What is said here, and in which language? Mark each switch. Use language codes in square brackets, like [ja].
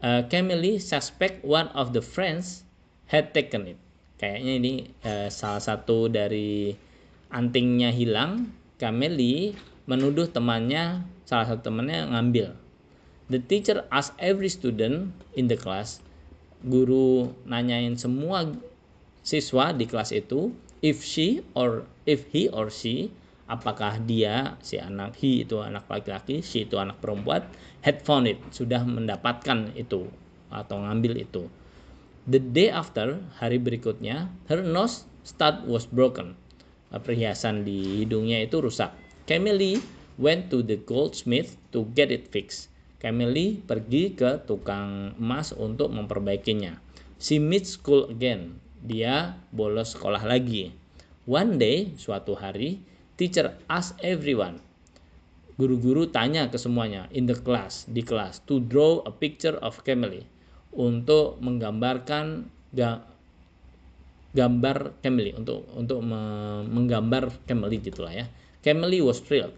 [en] Camille suspect one of the friends had taken it. [id] Kayaknya ini salah satu dari antingnya hilang. Camille menuduh salah satu temannya ngambil. [en] The teacher asked every student in the class. [id] Guru nanyain semua siswa di kelas itu, [en] if he or she, [id] apakah dia, he itu anak laki-laki, she itu anak perempuan, [en] had found it, [id] sudah mendapatkan itu atau ngambil itu. [en] The day after, [id] hari berikutnya, [en] her nose stud was broken. [id] Perhiasan di hidungnya itu rusak. [en] Camille went to the goldsmith to get it fixed. [id] Camille pergi ke tukang emas untuk memperbaikinya. [en] She missed school again. [id] Dia bolos sekolah lagi. [en] One day, [id] suatu hari, [en] teacher asked everyone. [id] Guru-guru tanya ke semuanya di kelas [en] to draw a picture of Camille, [id] untuk menggambarkan gambar Camille, untuk menggambar Camille gitulah ya. [en] Camille was thrilled.